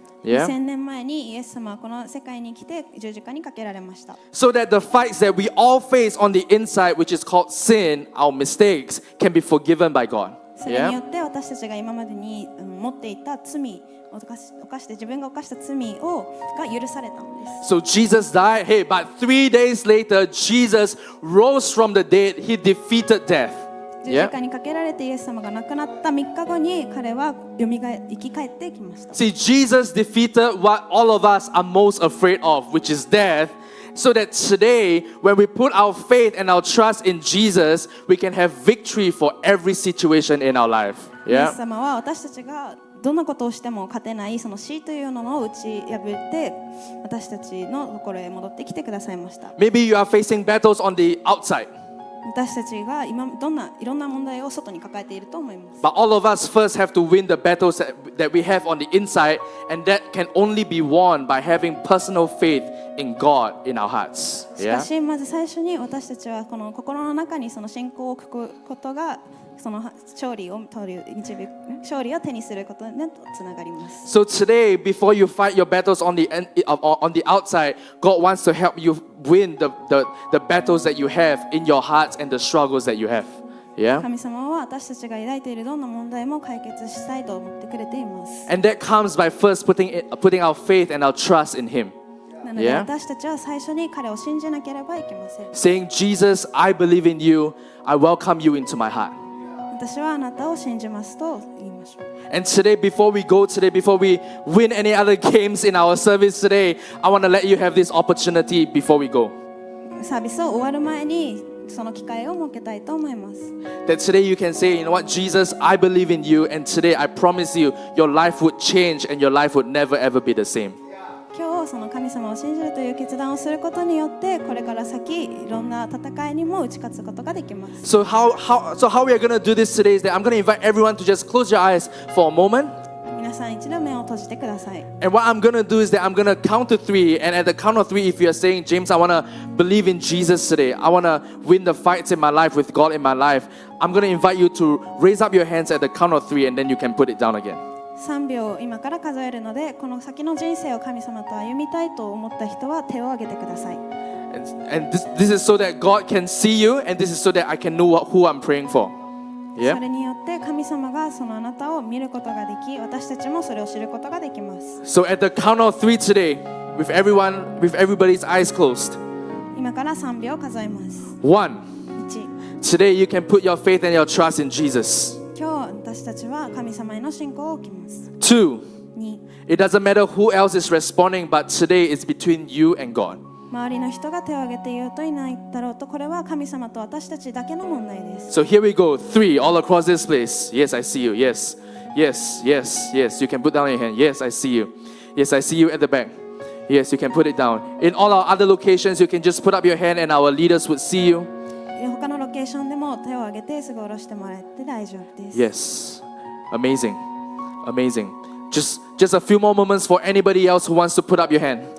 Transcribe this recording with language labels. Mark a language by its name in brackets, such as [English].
[English] Yeah? [Japanese] 2000年前にイエス様はこの世界に来て十字架にかけられました。 [English] So that the fights that we all face on the inside, which is called sin, our mistakes, can be forgiven by God. [Japanese] それによ [English] Yeah? [Japanese] って私たちが今までに持っていた罪を犯して自分が犯した罪が許されたのです。 [English] So Jesus died. Hey, but 3 days later, Jesus rose from the dead. He defeated death. [Japanese] 十字架にかけられてイエス様が亡くなった3日後に彼は生き返ってきました。 [English] See, Jesus defeated what all of us are most afraid of, which is death. So that today, when we put our faith and our trust in Jesus, we can have victory for every situation in our life. [Japanese] イエ [English] Yeah? [Japanese] ス様は私たちがどんなことをしても勝てないその死というのを打ち破って私たちのところへ戻ってきてくださいました。 [English] Maybe you are facing battles on the outside. [Japanese] 私たちが今いろんな問題を外に抱えていると思います。 [English] But all of us first have to win the battles that we have on the inside, and that can only be won by having personal faith in God in our hearts. [Japanese] しか [English] Yeah? [Japanese] しまず最初に私たちはこの心の中にその信仰を置くことがその勝利を手にすることにつながります。 [English] So today, before you fight your battles on the outside, God wants to help you win the battles that you have in your hearts and the struggles that you have. Yeah? [Japanese] 神様は私たちが抱いているどんな問題も解決したいと思ってくれています。 [English] And that comes by first putting our faith and our trust in Him. [Japanese] なので [English] Yeah? [Japanese] 私たちは最初に彼を信じなければいけません。 [English] Saying, Jesus, I believe in you. I welcome you into my heart. [Japanese] 私はあなたを信じますと言いましょう。 [English] And today, before we win any other games in our service today, I want to let you have this opportunity before we go. [Japanese] サービスを終わる前にその機会を設けたいと思います。 [English] That today you can say, you know what, Jesus, I believe in you. And today I promise you, your life would change and your life would never ever be the same. [Japanese] 今日その神様を信じるという決断をすることによってこれから先いろんな戦いにも打ち勝つことができます。 [English] So how we are going to do this today is that I'm going to invite everyone to just close your eyes for a moment. [Japanese] 皆さん一度目を閉じてください。 [English] And what I'm going to do is that I'm going to count to 3. And at the count of 3, if you're saying, James, I want to believe in Jesus today. I want to win the fights in my life with God in my life. I'm going to invite you to raise up your hands at the count of 3 and then you can put it down again. [Japanese] 3秒今から数えるのでこの先の人生を神様と歩みたいと思った人は手を挙げてください。 [English] And this is so that God can see you, and this is so that I can know who I'm praying for. [Japanese] そ [English] Yeah? [Japanese] れによって神様がそのあなたを見ることができ私たちもそれを知ることができます。 [English] So at the count of 3 today, with everybody's eyes closed. [Japanese] 今から3秒数えます。 [English] 1. 1 Today you can put your faith and your trust in Jesus. [Japanese] 今日私たちは神様への信仰を置きます。 [English] 2. 2 It doesn't matter who else is responding, but today it's between you and God. [Japanese] 周りの人が手を挙げていようといないだろうとこれは神様と私たちだけの問題です。 [English] So here we go. 3 all across this place. Yes, I see you. Yes. Yes, yes, yes. You can put down your hand. Yes, I see you. Yes, I see you at the back. Yes, you can put it down. In all our other locations, you can just put up your hand and our leaders would see you. [Japanese] 他のロケーションでも手を挙げてすぐ下ろしてもらって大丈夫です。 [English] Yes. Amazing. Amazing. Just a few more moments for anybody else who wants to put up your hand.